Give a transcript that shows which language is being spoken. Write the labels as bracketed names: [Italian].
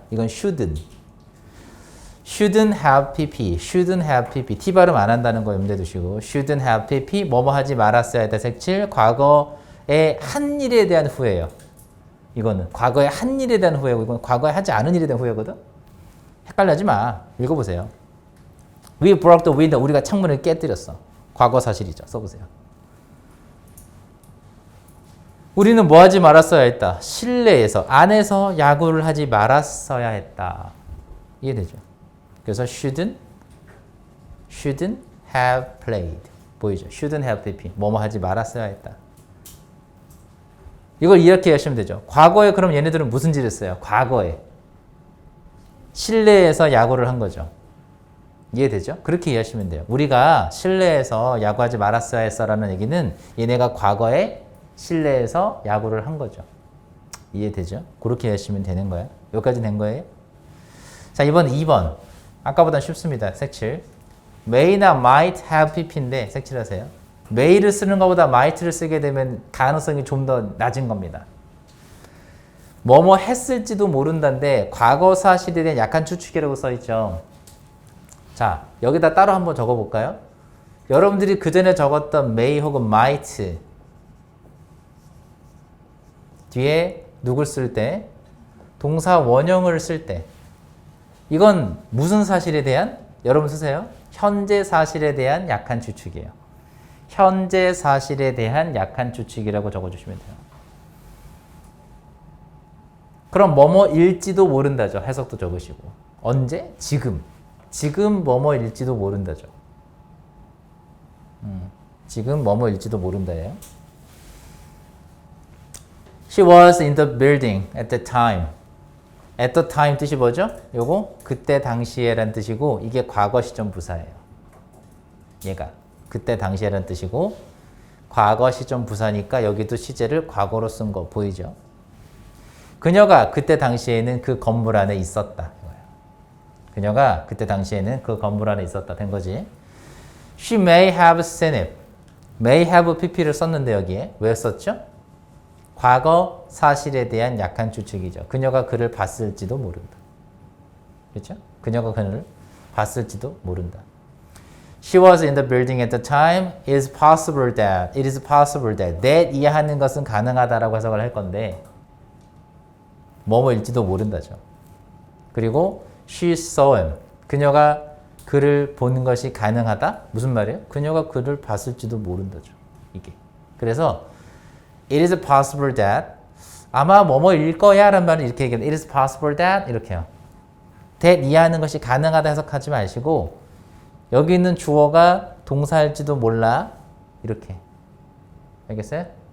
[Korean] 이건 shouldn't have pp. T 발음 안 한다는 거 염두에 두시고 shouldn't have pp. 뭐뭐 하지 말았어야 했다. 색칠. 과거의 한 일에 대한 후회예요. 이거는 과거에 한 일에 대한 후회고 이건 과거에 하지 않은 일에 대한 후회거든. 헷갈리지 마. 읽어보세요. [English] We broke the window. [Korean] 우리가 창문을 깨뜨렸어. 과거 사실이죠. 써보세요. 우리는 뭐 하지 말았어야 했다. 실내에서 안에서 야구를 하지 말았어야 했다. 이해되죠? [English] 그래서 shouldn't have played. [Korean] 보이죠? shouldn't have pp. 뭐뭐 하지 말았어야 했다. 이걸 이렇게 하시면 되죠. 과거에 그럼 얘네들은 무슨 짓을 했어요? 과거에 실내에서 야구를 한 거죠. 이해되죠? 그렇게 이해하시면 돼요. 우리가 실내에서 야구하지 말았어야 했어라는 얘기는 얘네가 과거에 실내에서 야구를 한 거죠. 이해되죠? 그렇게 이해하시면 되는 거예요. 여기까지 된 거예요. 자, 이번 2번. 아까보다 쉽습니다. 색칠. may나 might have pp인데 색칠하세요. may를 쓰는 것보다 might를 쓰게 되면 가능성이 좀 더 낮은 겁니다. 뭐뭐 했을지도 모른다인데 과거 사실에 대한 약한 추측이라고 써있죠. 자, 여기다 따로 한번 적어볼까요? 여러분들이 그 전에 적었던 may 혹은 might 뒤에 누굴 쓸 때? 동사 원형을 쓸 때. 이건 무슨 사실에 대한? 여러분 쓰세요. 현재 사실에 대한 약한 추측이에요. 현재 사실에 대한 약한 추측이라고 적어주시면 돼요. 그럼 뭐뭐일지도 모른다죠. 해석도 적으시고. 언제? 지금. 지금 뭐뭐일지도 모른다죠. 지금 뭐뭐일지도 모른다예요. [English] She was in the building at the time. at the time [Korean] 뜻이 뭐죠? 요거 그때 당시에란 뜻이고 이게 과거 시점 부사예요. 얘가 그때 당시에란 뜻이고 과거 시점 부사니까 여기도 시제를 과거로 쓴 거 보이죠? 그녀가 그때 당시에는 그 건물 안에 있었다. 그녀가 그때 당시에는 그 건물 안에 있었다 된 거지. [English] She may have seen it. [Korean] may have pp를 썼는데 여기에 왜 썼죠? 과거 사실에 대한 약한 추측이죠. 그녀가 그를 봤을지도 모른다. 그렇죠? 그녀가 그를 봤을지도 모른다. [English] She was in the building at the time. It is possible that. It is possible that. [Korean] that 이해하는 것은 가능하다라고 해석을 할 건데 뭐뭐일지도 모른다죠. [English] 그리고 she saw him. [Korean] 그녀가 그를 보는 것이 가능하다? 무슨 말이에요? 그녀가 그를 봤을지도 모른다죠. 이게. 그래서 it is possible that 아마 뭐뭐일 거야 라는 말은 이렇게 얘기해요. [English] It is possible that [Korean] 이렇게요. that 이해하는 것이 가능하다 해석하지 마시고 여기 있는 주어가 동사일지도 몰라 이렇게. 알겠어요?